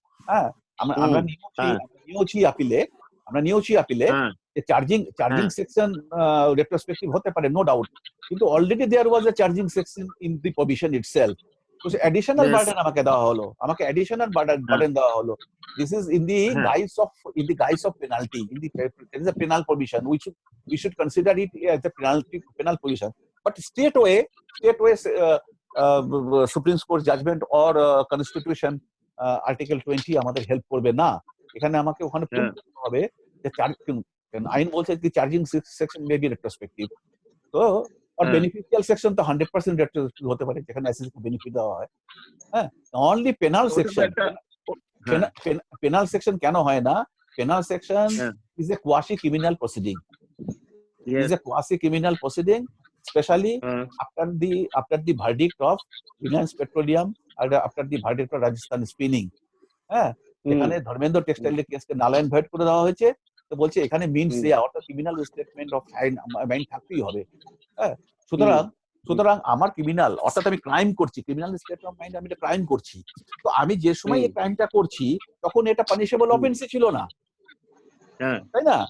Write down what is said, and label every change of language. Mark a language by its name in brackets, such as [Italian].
[Bangla] হ্যাঁ, আমরা নিয়েছি আপিলে যে চার্জিং সেকশন রেট্রোস্পেক্টিভ হতে পারে, [English] no doubt, [Bangla] কিন্তু [English] Already there was a charging section in the provision itself. [Bangla] তো অ্যাডিশনাল বার্ডেন আমাকে অ্যাডিশনাল বার্ডেন দেওয়া হলো। This is in the guise of penalty. There is a penal provision. [English] We should consider it as a penal provision. But straightway, Supreme Court judgment or Constitution Article 20 [Bangla] আমাদের help করবে না। এখানে আমাকে ওখানে prove করতে হবে যে আইন বলছে যে charging section [English] May be retrospective. [Bangla] তো আর বেনিফিশিয়াল সেকশন তো 100% রেট্রোস্পেক্টিভ হতে পারে, যেখানে এসএসসি কে বেনিফিট দেওয়া হয়। হ্যাঁ, only penal section. Penal section কেন হয় না? [English] Penal section is a quasi criminal proceeding. Especially after the verdict of Reliance Petroleum and after the verdict of Rajasthan Spinning. [Bangla] হ্যাঁ, এখানে ধর্মেন্দ্র টেক্সটাইলের কেসকে নালাইন ভয়েড করে দেওয়া হয়েছে। তো বলছে এখানে মিনস অর্থাৎ ক্রিমিনাল স্টেটমেন্ট অফ মাইন্ড থাকতেই হবে। হ্যাঁ, সুতরাং আমার ক্রিমিনাল অর্থাৎ আমি ক্রাইম করছি, ক্রিমিনাল স্টেট অফ মাইন্ড, আমি একটা ক্রাইম করছি। তো আমি যে সময় এই ক্রাইমটা করছি তখন এটা পানিশেবল অফেন্সই ছিল না, তাই না?